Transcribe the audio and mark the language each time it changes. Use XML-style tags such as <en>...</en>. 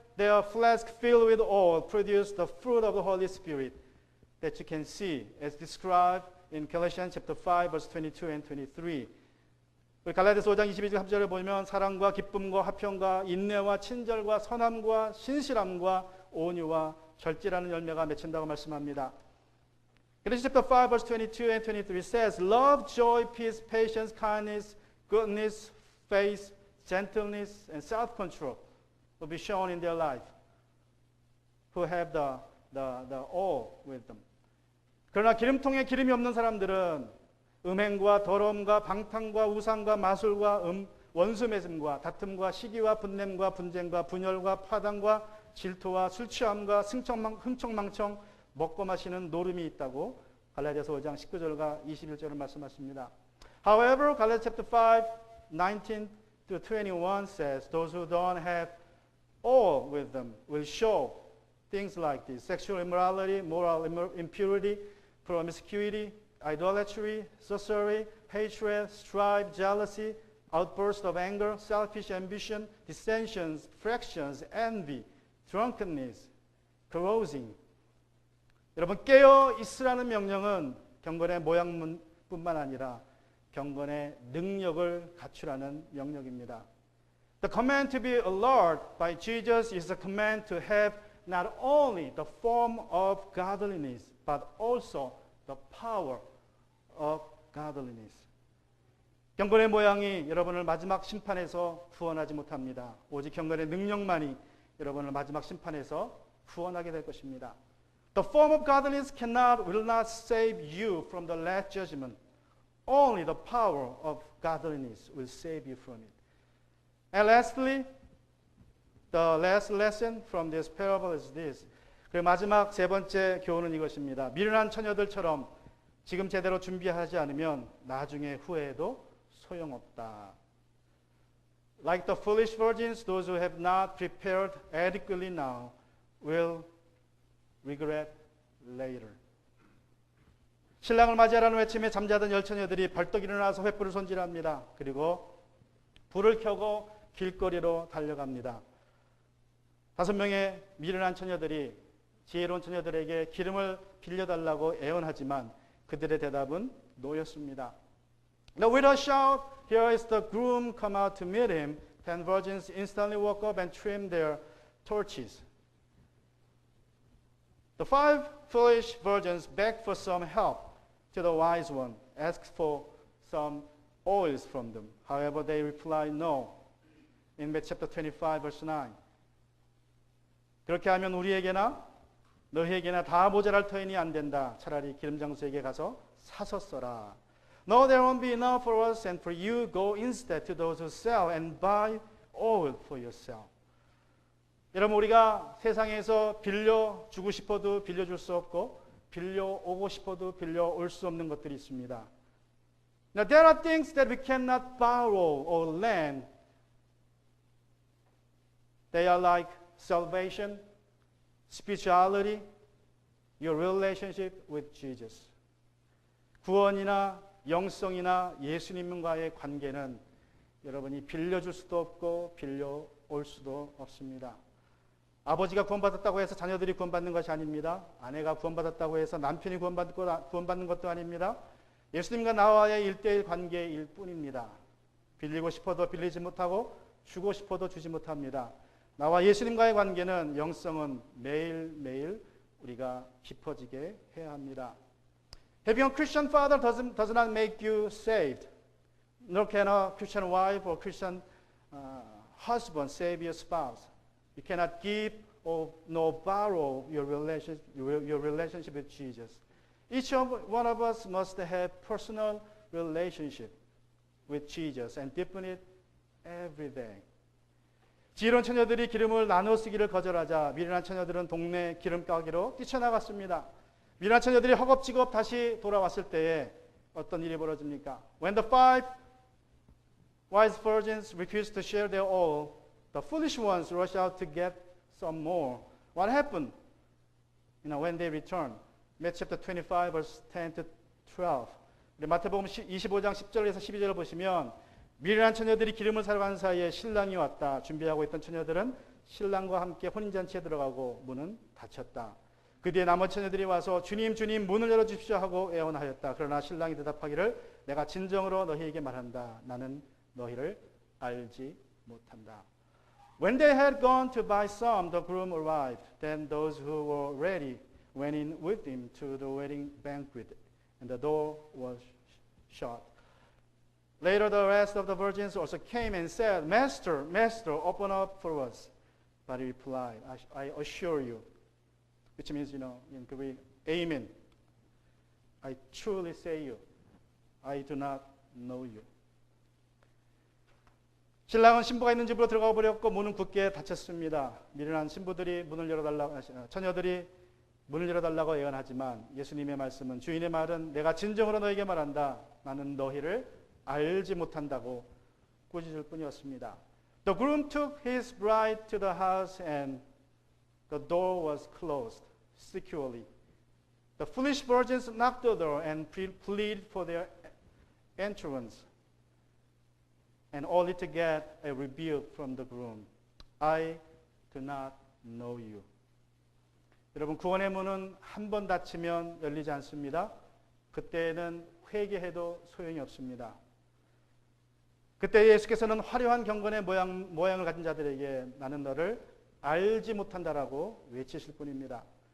<en>their flask filled with oil produced the fruit of the Holy Spirit that you can see as described in Galatians chapter 5 verse 22 and 23.</en> <ko>우리 갈라디아서 5장 22절 3절을 보면 사랑과 기쁨과 화평과 인내와 친절과 선함과 신실함과 온유와 절제라는 열매가 맺힌다고 말씀합니다.</ko> <en>Galatians chapter 5 verse 22 and 23 says, Love, joy, peace, patience, kindness, goodness, faith, gentleness, and self-control will be shown in their life who have the oil with them.</en> <ko>그러나 기름통에 기름이 없는 사람들은 음행과 더러움과 방탕과 우상과 마술과 원수 맺음과 다툼과 시기와 분냄과 분쟁과 분열과 파당과 질투와 술 취함과 흥청망청 먹고 마시는 노름이 있다고 갈라디아서 5장 19절과 21절을 말씀하십니다.</ko> <en>However, Galatians chapter 5, 19 to 21 says, Those who don't have all with them will show things like this: sexual immorality, moral impurity, promiscuity, idolatry, sorcery, hatred, strife, jealousy, outbursts of anger, selfish ambition, dissensions, fractions, envy, drunkenness, carousing.</en> <ko>여러분, 깨어 있으라는 명령은 경건의 모양뿐만 아니라 경건의 능력을 갖추라는 명령입니다.</ko> <en>The command to be alert by Jesus is a command to have not only the form of godliness, but also the power of godliness.</en> <ko>경건의 모양이 여러분을 마지막 심판에서 구원하지 못합니다. 오직 경건의 능력만이 여러분을 마지막 심판에서 구원하게 될 것입니다.</ko> <en>The form of godliness will not save you from the last judgment. Only the power of godliness will save you from it. And lastly, the last lesson from this parable is this.</en> <ko>그리고 마지막 세 번째 교훈은 이것입니다. 미련한 처녀들처럼 지금 제대로 준비하지 않으면 나중에 후회해도 소용없다.</ko> <en>Like the foolish virgins, those who have not prepared adequately now will regret later.</en> <ko>신랑을 맞이하라는 외침에 잠자던 열 처녀들이 벌떡 일어나서 횃불을 손질합니다. 그리고 불을 켜고 길거리로 달려갑니다. 5명의 미련한 처녀들이 지혜로운 처녀들에게 기름을 빌려달라고 애원하지만 그들의 대답은 노였습니다.</ko> <en>The widow shout, Here is the groom, come out to meet him. 10 virgins instantly woke up and trimmed their torches. The 5 foolish virgins begged for some help to the wise one, asked for some oils from them. However, they replied no. In Matthew chapter 25, verse 9.</en> <ko>그렇게 하면 우리에게나 너희에게나 다 모자랄 터이니 안 된다. 차라리 기름장수에게 가서 사서 써라.</ko> <en>No, there won't be enough for us and for you. Go instead to those who sell and buy oil for yourself.</en> <ko>여러분, 우리가 세상에서 빌려주고 싶어도 빌려줄 수 없고 빌려오고 싶어도 빌려올 수 없는 것들이 있습니다.</ko> <en>Now, there are things that we cannot borrow or lend. They are like salvation, spirituality, your relationship with Jesus.</en> <ko>구원이나 영성이나 예수님과의 관계는 여러분이 빌려줄 수도 없고 빌려올 수도 없습니다. 아버지가 구원받았다고 해서 자녀들이 구원받는 것이 아닙니다. 아내가 구원받았다고 해서 남편이 구원받는 것도 아닙니다. 예수님과 나와의 1대1 관계일 뿐입니다. 빌리고 싶어도 빌리지 못하고 주고 싶어도 주지 못합니다. 나와 예수님과의 관계는 영성은 매일매일 우리가 깊어지게 해야 합니다.</ko> <en>Having a Christian father does not make you saved. Nor can a Christian wife or Christian husband save your spouse. You cannot give or nor borrow your relationship with Jesus. Each one of us must have personal relationship with Jesus and deepen it every day.</en> <ko>지혜로운 처녀들이 기름을 나누어 쓰기를 거절하자 미련한 처녀들은 동네 기름 가게로 뛰쳐나갔습니다. 미련한 처녀들이 허겁지겁 다시 돌아왔을 때에 어떤 일이 벌어집니까?</ko> <en>When the 5 wise virgins refused to share their oil, the foolish ones rushed out to get some more. What happened? When they returned. Matthew chapter 25, verse 10 to 12.</en> <ko>마태복음 25장 10절에서 12절을 보시면 미련한 처녀들이 기름을 사러 가는 사이에 신랑이 왔다. 준비하고 있던 처녀들은 신랑과 함께 혼인잔치에 들어가고 문은 닫혔다. 그 뒤에 나머지 처녀들이 와서 주님 주님 문을 열어주십시오 하고 애원하였다. 그러나 신랑이 대답하기를 내가 진정으로 너희에게 말한다. 나는 너희를 알지 못한다.</ko> <en>When they had gone to buy some, the groom arrived. Then those who were ready went in with him to the wedding banquet, and the door was shut. Later the rest of the virgins also came and said, Master, Master, open up for us. But he replied, I assure you, which means, in Greek, Amen. I truly say you, I do not know you.</en> <ko>신랑은 신부가 있는 집으로 들어가 버렸고 문은 굳게 닫혔습니다. 미련한 신부들이 처녀들이 문을 열어달라고 애원하지만 예수님의 말씀은 주인의 말은 내가 진정으로 너에게 말한다. 나는 너희를 알지 못한다고 꾸짖을 뿐이었습니다.</ko> <en>The groom took his bride to the house and the door was closed securely. The foolish virgins knocked the door and pleaded for their entrance, and only to get a rebuke from the groom. I do not know you.</en> <ko>여러분, 구원의 문은 한 번 닫히면 열리지 않습니다. 그때는 회개해도 소용이 없습니다. 그때 예수께서는 화려한 경건의 모양을 가진 자들에게 나는 너를 알지 못한다라고 외치실 뿐입니다.</ko>